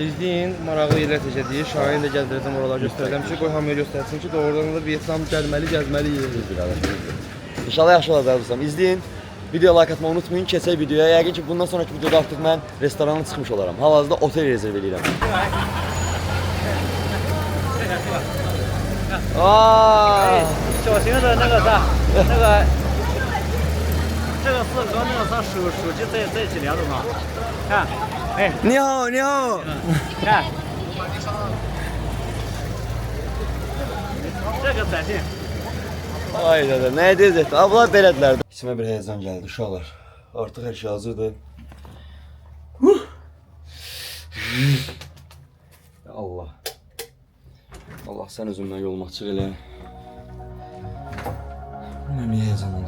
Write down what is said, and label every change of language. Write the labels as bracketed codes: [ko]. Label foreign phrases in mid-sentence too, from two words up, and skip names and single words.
[az] İzləyin, maraqlı yerlər seçəcəyik. Şahin də gəzdirəcəm, oraları göstərəcəm ki, qoy hamıya göstərsin ki, doğrudan da Vietnam gəlməli, gəzməli yerdir. İnşallah yaxşı olacaq dostlarım. İzləyin. Videoya like atmayı unutmayın. Keçək videoya. Yəqin ki, bundan sonraki videoda artıq mən restorana çıxmış olaram. Hal-hazırda otel rezerv edirəm. Aa! [zh] 小型的那个啥，那个这个是和那个啥手机在一起连着吗？看，哎，你好，你好。看，这个短信。 [az] Ay dədə, nə edəcək? Ablar belədilər. İçimə bir həyəcan gəldi, uşaqlar. Artıq hər şey hazırdır. Ya Allah. Allah sən özündən yolumu açıq elə. Mən niyə həyəcanlandım?